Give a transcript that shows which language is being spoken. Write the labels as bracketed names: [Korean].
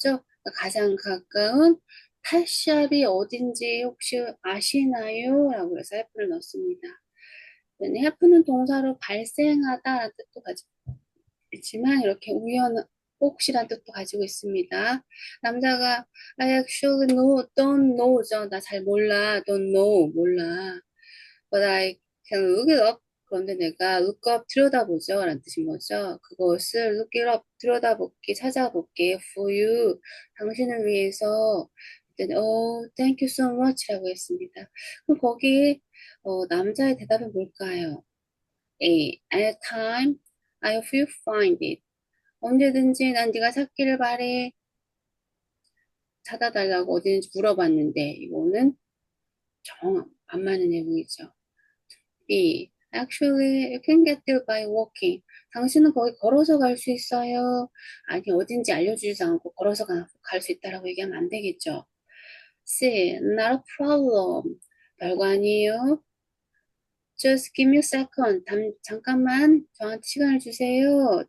[Korean] 그러니까 가장 가까운 펫샵이 어딘지 혹시 아시나요? 라고 해서 happen을 넣습니다. happen은 동사로 발생하다라는 뜻도 가지고 있지만 이렇게 혹시란 뜻도 가지고 있습니다. 남자가 [English] I actually don't know죠. [Korean] 나 잘 몰라. [English] don't know. [Korean] 몰라. [English] But I can look it up. [Korean] 그런데 내가 look up 들여다보죠. 라는 뜻인 거죠. 그것을 [English] look it up [Korean] 들여다볼게, 찾아볼게. [English] For you. [Korean] 당신을 위해서. [English] thank you so much [Korean] 라고 했습니다. 그럼 거기 남자의 대답은 뭘까요? [English] A. At time, I hope you find it. [Korean] 언제든지 난 네가 찾기를 바래. 찾아달라고 어디는지 물어봤는데 이거는 정 안 맞는 내용이죠. [English] B. Actually, you can get there by walking. [Korean] 당신은 거기 걸어서 갈 수 있어요. 아니 어딘지 알려주지 않고 걸어서 갈 수 있다라고 얘기하면 안 되겠죠. [English] C. Not a problem. [Korean] 별거 아니에요. [English] Just give me a second. [Korean] 잠깐만 저한테 시간을 주세요.